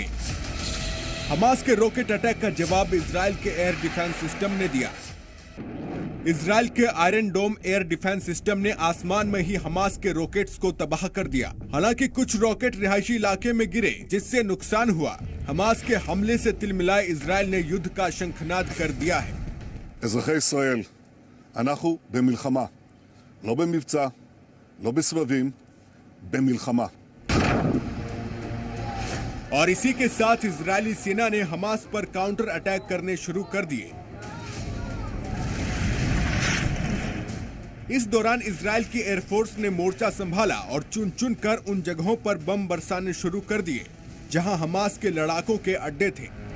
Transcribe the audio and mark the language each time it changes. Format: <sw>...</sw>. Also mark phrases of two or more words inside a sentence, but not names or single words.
<hi>हमास के</hi> <en>rocket attack</en> <hi>का जवाब इजराइल के</hi> <en>Air Defense System</en> <hi>ने दिया। इजराइल के</hi> <en>Iron Dome Air Defense System</en> <hi>ने आसमान में ही हमास के रॉकेट्स को तबाह कर दिया। हालांकि कुछ रॉकेट रिहायशी इलाके में गिरे, जिससे नुकसान हुआ। हमास के हमले से तिलमिलाए इजराइल ने युद्ध का शंखनाद कर दिया है।</hi> <he>אזרחי ישראל, אנחנו במלחמה, לא במבצע, לא בסבבים, במלחמה.</he> <hi>और इसी के साथ इजरायली सेना ने हमास पर</hi> <en>counter attack</en> <hi>करने शुरू कर दिए। इस दौरान इजराइल की एयरफोर्स ने मोर्चा संभाला और चुन चुन कर उन जगहों पर बम बरसाने शुरू कर दिए जहां हमास के लड़ाकों के अड्डे थे।</hi>